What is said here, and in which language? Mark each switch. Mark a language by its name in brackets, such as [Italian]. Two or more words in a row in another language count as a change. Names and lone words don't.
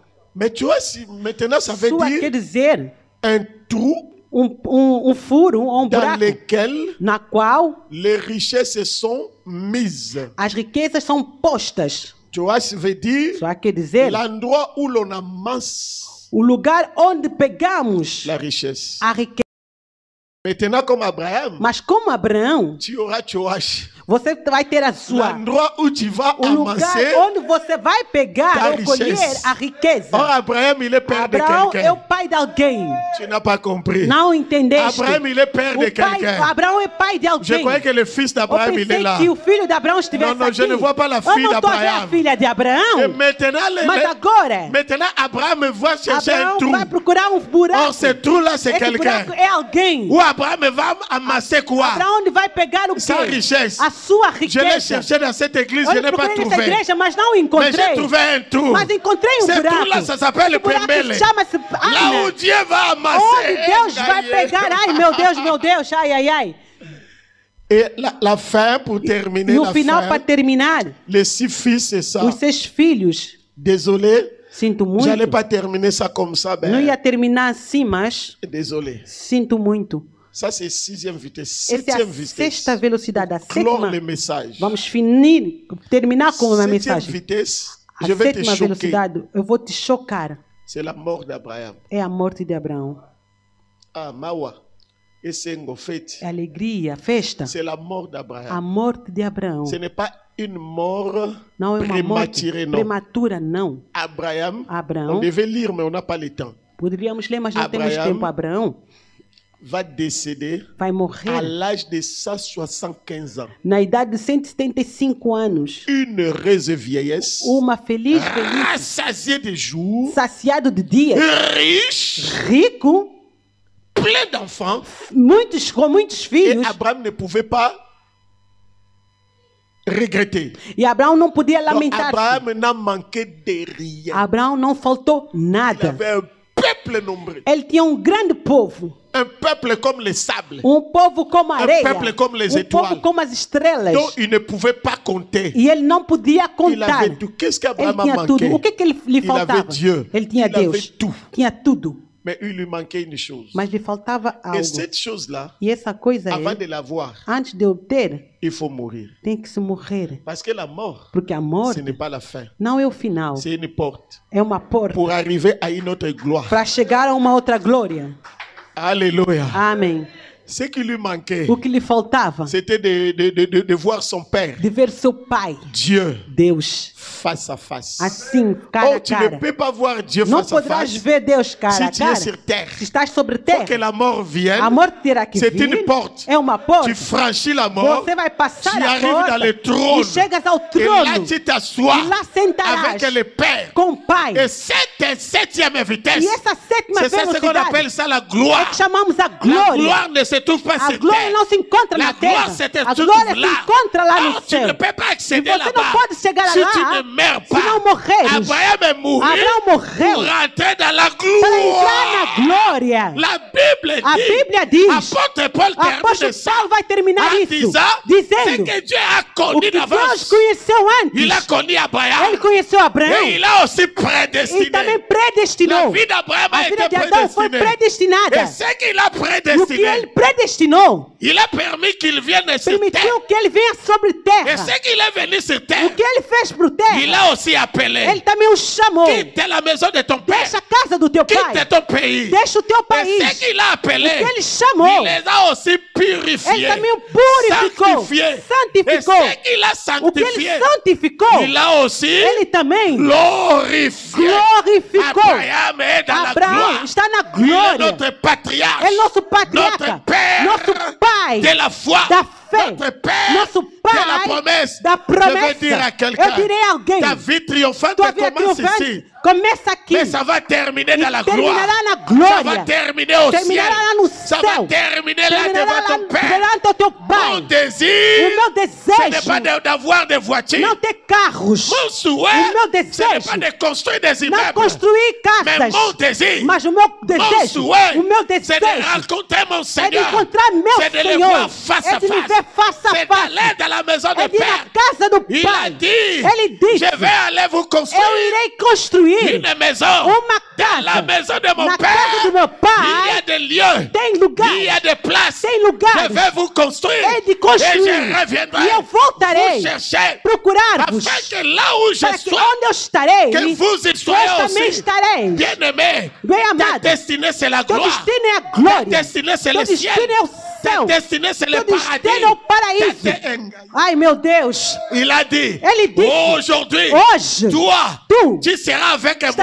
[French] Mais Joash, maintenant, ça veut [Portuguese] Sua quer [French] dire [Portuguese] dizer [French] un trou [Portuguese] furo, um [French] dans [Portuguese] buraco, [French] lequel [Portuguese] na qual [French] les richesses sont mises. [Portuguese] as riquezas são postas. [French] Joash veut dire [Portuguese] Só quer dizer [French] l'endroit où l'on amasse [Portuguese] o lugar onde pegamos [French] la richesse. [Portuguese] a riqueza. [French] Maintenant, comme Abraham, [Portuguese] Mas como Abraão, [French] tu auras Joash. [Portuguese] você vai ter a sua. [French] L'endroit où tu vas [Portuguese] O lugar [French] amasser. [Portuguese] onde você vai pegar [French] ta [Portuguese] ou colher [French] richesse. [Portuguese] a riqueza. [French] Or, Abraham, il est père de [Portuguese] Abraão é [French] quelqu'un. [Portuguese] o pai de alguém. [French] Tu n'as pas compris. [Portuguese] Não entendeste? [French] Abraham, il est père de [Portuguese] O pai, [French] quelqu'un. [Portuguese] Abraão é pai de [French] Je [Portuguese] alguém. [French] croyais que le fils [Portuguese] Eu [French] d'Abraham, il est [Portuguese] pensei [French] là. [Portuguese] que o filho de Abraão estivesse Não, não, je aqui. [French] ne vois pas la [Portuguese] Eu [French] fille [Portuguese] não estou a ver a [French] d'Abraham. [Portuguese] filha de [French] Et [Portuguese] Abraão. [French] maintenant, [Portuguese] Mas agora, [French] maintenant, Abraham va chercher un [Portuguese] Abraão [French] trou. [Portuguese] vai procurar um buraco. [French] Or, ce trou-là, c'est [Portuguese] Esse [French] quelqu'un. [Portuguese] buraco é alguém. [French] Où Abraham va amasser quoi? [Portuguese] Abraão onde vai pegar o quê? [French] Sa richesse. [Portuguese] A sua [French] Je l'ai [Portuguese] riqueza. [French] cherché dans cette église, je [Portuguese] Eu [French] n'ai pas [Portuguese] procurei nessa [French] trouvé. [Portuguese] igreja, mas não [French] Mais [Portuguese] encontrei. [French] j'ai trouvé un trou. [Portuguese] Mas encontrei um [French] Ce [Portuguese] buraco. [French] trou-là, ça s'appelle [Portuguese] Esse buraco [French] Pembele. [Portuguese] chama-se [French] Là où [Portuguese] Ana. [French] Dieu va [Portuguese] Onde [French] amasser. [Portuguese] Deus vai pegar. Ai, meu Deus. Ai, ai, ai. [French] Et la fin, pour terminer, [Portuguese] No [French] la [Portuguese] final, [French] fin, [Portuguese] para terminar, [French] les 6 fils, c'est ça. [Portuguese] os 6 filhos. [French] Désolé, [Portuguese] Sinto muito. [French] j'allais pas terminer ça comme ça. [Portuguese] Não ia [French] Ben, [Portuguese] terminar assim, mas [French] désolé. [Portuguese] sinto muito. [French] Ça, c'est 6e vitesse. [Portuguese] Essa é [French] 7e [Portuguese] a [French] vitesse. [Portuguese] sexta velocidade, a [French] Clore [Portuguese] sétima. [French] le message. [Portuguese] Vamos terminar com a [French] 7e [Portuguese] mensagem. [French] vitesse, [Portuguese] A [French] je vais te [Portuguese] sétima [French] choquer. [Portuguese] velocidade, eu vou te chocar. [French] C'est la mort d'Abraham. [Portuguese] É a morte de Abraão. [French] Ah, Mawa. Et c'est une fête. [Portuguese] É a alegria, a festa. [French] C'est la mort [Portuguese] A [French] d'Abraham. [Portuguese] morte de Abraão. [French] Ce n'est pas une mort [Portuguese] Não é uma morte [French] prématurée, non. [Portuguese] prematura, não. [French] Abraham, on [Portuguese] Abraão, [French] devait lire, mais on n'a pas le temps, [Portuguese] poderíamos ler, mas não temos Abraão tempo. Abraão [French] va décéder [Portuguese] vai [French] à [Portuguese] morrer [French] l'âge de 175 ans. [Portuguese] na idade de 175 anos. [French] Une heureuse vieillesse, [Portuguese] Uma feliz velhice, [French] rassasiée de jours, [Portuguese] saciado de dias, [French] riche, [Portuguese] rico, [French] plein d'enfants. [Portuguese] com muitos [French] Et [Portuguese] filhos. [French] Abraham ne pouvait pas regretter. [Portuguese] E Abraão não podia [French] Donc, [Portuguese] lamentar-se. [French] Abraham n'a manqué de rien. [Portuguese] Abraão não faltou [French] Il [Portuguese] nada. [French] avait un peuple nombreux. [Portuguese] Ele tinha um grande povo. [French] Un peuple comme les sables. [Portuguese] Povo como a areia. [French] peuple comme les [Portuguese] Povo [French] étoiles. [Portuguese] como as estrelas. [French] Donc il ne pouvait pas compter. [Portuguese] E ele não podia [French] Il [Portuguese] contar. [French] avait tout. Qu'est-ce [Portuguese] Ele [French] qu'Abraham a [Portuguese] tinha tudo. [French] manqué? [Portuguese] O que lhe [French] Il [Portuguese] faltava? [French] avait Dieu. [Portuguese] Ele tinha [French] Il avait [Portuguese] Deus. [French] tout. [Portuguese] Tinha tudo. [French] Mais il lui manquait une chose. [Portuguese] Mas lhe faltava algo. [French] Et cette chose-là, [Portuguese] E essa coisa [French] avant [Portuguese] é, [French] de l'avoir, [Portuguese] antes de eu ter, [French] il faut mourir. [Portuguese] tem que se morrer. [French] Parce que la mort, [Portuguese] Porque a [French] ce [Portuguese] morte [French] n'est pas la fin. [Portuguese] não é o final. [French] C'est une porte [Portuguese] É uma porta [French] pour arriver à une autre gloire. [Portuguese] para chegar a uma outra glória. [French] Alléluia. [Portuguese] Amém. [French] Ce qui lui manquait, [Portuguese] O que lhe faltava? [French] c'était de voir son Père, [Portuguese] De ver seu pai, [French] Dieu, [Portuguese] Deus, [French] face à face. [Portuguese] assim, cara [French] Oh, [Portuguese] a [French] tu ne [Portuguese] cara. [French] peux pas voir Dieu [Portuguese] Não [French] face à [Portuguese] poderás [French] face [Portuguese] ver Deus cara [French] si [Portuguese] a [French] tu es [Portuguese] cara. [French] sur terre. [Portuguese] Se estás sobre [French] Il faut que [Portuguese] terra, [French] la mort vienne. [Portuguese] a morte terá que [French] C'est [Portuguese] vir. [French] une porte. [Portuguese] É uma porta. [French] Tu franchis la mort. [Portuguese] Você vai passar [French] Tu [Portuguese] a [French] arrives [Portuguese] porta [French] dans le trône. [Portuguese] e chegas ao [French] Et là, [Portuguese] trono. [French] tu t'assois [Portuguese] E lá sentarás [French] avec le Père. [Portuguese] com o Pai. [French] Et cette septième vitesse, [Portuguese] E essa sétima [French] c'est ça ce qu'on [Portuguese] velocidade [French] appelle ça la [Portuguese] é [French] gloire. [Portuguese] que chamamos a [French] La [Portuguese] glória. [French] gloire ne se trouve pas [Portuguese] A [French] sur [Portuguese] glória [French] terre. [Portuguese] não se encontra [French] La [Portuguese] na [French] gloire [Portuguese] terra. [French] se [Portuguese] A [French] trouve [Portuguese] glória se [French] là. [Portuguese] encontra lá no [French] Oh, tu ne [Portuguese] céu. [French] peux pas [Portuguese] E [French] accéder [Portuguese] você [French] là-bas. [Portuguese] não pode chegar [French] Si tu [Portuguese] lá [French] ne meurs [Portuguese] se [French] pas. [Portuguese] não morreres. [French] Abraham est mouru [Portuguese] Abraão morreu [French] pour rentrer dans la [Portuguese] para entrar na [French] gloire. [Portuguese] glória. [French] La Bible [Portuguese] A [French] dit, [Portuguese] Bíblia diz, [French] apôtre Paul termine [Portuguese] apóstolo [French] ça [Portuguese] Paulo vai terminar [French] en [Portuguese] isso [French] disant, ce [Portuguese] dizendo [French] que Dieu a [Portuguese] o [French] connu [Portuguese] que Deus [French] d'avance. [Portuguese] conheceu antes. [French] Il a connu Abraham. [Portuguese] Ele conheceu Abraão [French] Et il a aussi [Portuguese] e [French] prédestiné. [Portuguese] também [French] La [Portuguese] predestinou. [French] vie d'Abraham [Portuguese] A [French] a [Portuguese] vida [French] été [Portuguese] de Adão foi [French] prédestinée. [Portuguese] predestinada. [French] Et ce qu'il a [Portuguese] E o que ele [French] prédestiné, [Portuguese] predestinou [French] il a permis qu'il vienne sur terre. [Portuguese] permitiu que ele venha sobre [French] Et [Portuguese] terra. [French] ce qu'il est venu sur terre, [Portuguese] O que ele fez pro [French] il [Portuguese] terra, [French] a aussi appelé. [Portuguese] ele também o chamou. [French] Quitte la maison de ton père. [Portuguese] Deixa a casa do teu pai. [French] Quitte ton pays. [Portuguese] Deixa o teu [French] Et [Portuguese] país. [French] ce qu'il a appelé, [Portuguese] O que ele chamou, [French] il les a aussi [Portuguese] ele [French] purifiés. [Portuguese] também o purificou, [French] Sanctifiés. Et [Portuguese] santificou. [French] ce qu'il a [Portuguese] O que ele [French] sanctifié, [Portuguese] santificou, [French] il a aussi [Portuguese] ele também [French] glorifié. [Portuguese] glorificou. [French] Abraham est dans la [Portuguese] Abraão [French] gloire. [Portuguese] está na [French] Il est [Portuguese] glória. [French] notre patriarche. [Portuguese] É nosso patriarca, [French] Notre père [Portuguese] nosso pai [French] de la foi. [Portuguese] da fé, [French] Notre père [Portuguese] nosso [French] de la [Portuguese] pai [French] promesse. [Portuguese] da [French] Je vais dire à [Portuguese] promessa. [French] quelqu'un, [Portuguese] Eu direi a alguém, [French] ta vie triomphante [Portuguese] tua vida [French] commence ici. [Portuguese] triunfante começa aqui [French] Mais ça va terminer dans la gloire. [Portuguese] terminará na [French] Ça [Portuguese] glória. [French] va terminer au ciel. [Portuguese] Terminará lá no [French] Ça va [Portuguese] céu. [French] terminer là [Portuguese] Terminará [French] devant [Portuguese] lá [French] ton père. [Portuguese] perante o teu [French] Mon [Portuguese] pai. [French] désir, [Portuguese] O meu [French] ce n'est pas [Portuguese] desejo [French] d'avoir des voitures. [Portuguese] não ter carros, [French] Mon souhait, [Portuguese] o meu [French] ce n'est [Portuguese] desejo [French] pas de construire des [Portuguese] não [French] immeubles. [Portuguese] construir [French] Mais [Portuguese] casas, [French] mon désir, [Portuguese] mas o meu [French] mon [Portuguese] desejo, [French] souhait, [Portuguese] o meu [French] c'est de [Portuguese] desejo [French] rencontrer mon [Portuguese] é de [French] Seigneur. [Portuguese] encontrar meu [French] C'est de le [Portuguese] Senhor, [French] voir face [Portuguese] é [French] à [Portuguese] de me [French] face. [Portuguese] ver ver face a [French] C'est [Portuguese] face. [French] d'aller dans la maison [Portuguese] É [French] de [Portuguese] de ir na [French] Père. [Portuguese] casa do [French] Il a [Portuguese] Pai. [French] dit, [Portuguese] Ele disse, [French] je vais aller vous construire [Portuguese] eu irei construir [French] une maison. [Portuguese] uma [French] Dans la [Portuguese] casa. [French] maison de mon [Portuguese] Na [French] Père, [Portuguese] casa do meu [French] il y [Portuguese] Pai [French] a des lieux. [Portuguese] tem [French] Il y [Portuguese] lugares. [French] a des places. [Portuguese] Tem lugares. [French] Je vais vous construire. [Portuguese] Hei de [French] Et [Portuguese] construir. [French] je reviendrai [Portuguese] E eu voltarei [French] vous chercher. [Portuguese] procurar-vos. [French] Afin que là où je [Portuguese] Para que [French] sois, [Portuguese] onde eu estarei, [French] que vous y [Portuguese] vós [French] soyez [Portuguese] também [French] aussi. [Portuguese] estareis. [French] Bien-aimé, [Portuguese] Bem [French] ta [Portuguese] amado, [French] destinée c'est la [Portuguese] teu [French] gloire. [Portuguese] destino é a [French] Ta [Portuguese] glória. [French] destinée c'est [Portuguese] Teu [French] le ciel. [Portuguese] destino é o [French] Ta [Portuguese] céu. [French] destinée c'est le [Portuguese] Teu [French] paradis. [Portuguese] destino é o paraíso. [French] Ta- [Portuguese] Ai, meu Deus. [French] Il a dit, [Portuguese] Ele disse, [French] aujourd'hui, [Portuguese] hoje, [French] toi, [Portuguese] tu [French] tu seras avec moi